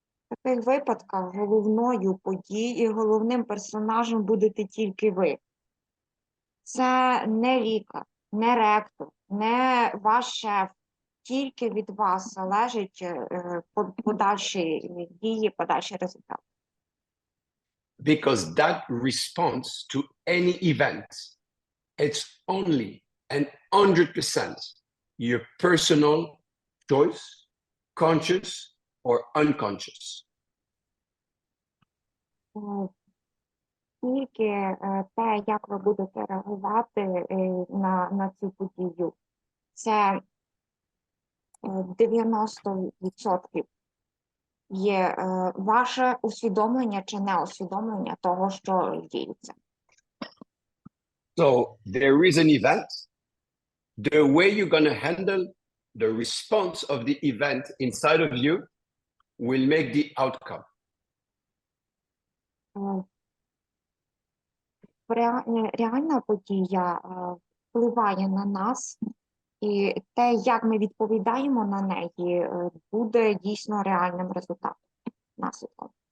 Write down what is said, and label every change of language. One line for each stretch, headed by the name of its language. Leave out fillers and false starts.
Ukrainian: В таких випадках головною подією, головним персонажем будете тільки ви. Це не лікар, не ректор, не ваш шеф. Тільки від вас залежить подальші дії, подальший результат.
English: Because that response to any event, it's only and 100% your personal choice, conscious or unconscious.
Ukrainian: Тільки те, як ви будете реагувати на цю подію, це 90% є ваше усвідомлення чи неусвідомлення того, що діється.
English: So there is an event. The way you're going to handle the response of the event inside of you will make the outcome.
Ukrainian: Реальна подія впливає на нас, і те, як ми відповідаємо на неї, буде дійсно реальним результатом, наслідком.